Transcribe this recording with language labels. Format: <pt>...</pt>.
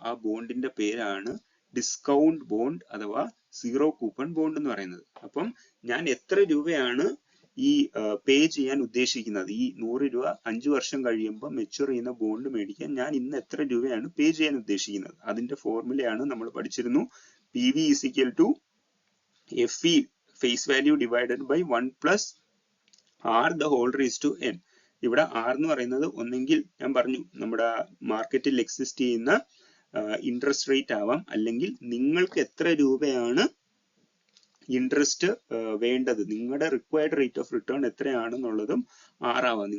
<ml>ആ ബോണ്ടിന്റെ പേരാണ് discount bond അഥവാ സീറോ കൂപ്പൺ ബോണ്ട് എന്ന് പറയുന്നത്. അപ്പം ഞാൻ എത്ര രൂപയാണ് ഈ പേ ചെയ്യാൻ ഉദ്ദേശിക്കുന്നത്, ഈ 100 രൂപ 5 വർഷം കഴിയുമ്പോൾ മെച്യൂർ ചെയ്യുന്ന ബോണ്ട് മേടിക്കാൻ ഞാൻ ഇന്ന് എത്ര രൂപയാണ് പേ ചെയ്യാൻ ഉദ്ദേശിക്കുന്നത്, അതിന്റെ ഫോർമുലയാണ് നമ്മൾ പഠിച്ചിരുന്നു.</ml> <en>PV is equal to FE face value divided by 1 plus R the whole raised to n.</en> <ml>ഇവിടെ R എന്ന് പറയുന്നത് ഒന്നെങ്കിൽ ഞാൻ പറഞ്ഞു നമ്മുടെ മാർക്കറ്റിൽ എക്സിസ്റ്റ് ചെയ്യുന്ന ഇൻട്രസ്റ്റ് റേറ്റ് ആവാം, അല്ലെങ്കിൽ നിങ്ങൾക്ക് എത്ര രൂപയാണ് ഇൻട്രസ്റ്റ് വേണ്ടത്, നിങ്ങളുടെ റിക്വയർഡ് റേറ്റ് ഓഫ് റിട്ടേൺ എത്രയാണെന്നുള്ളതും ആറാവാം.</ml>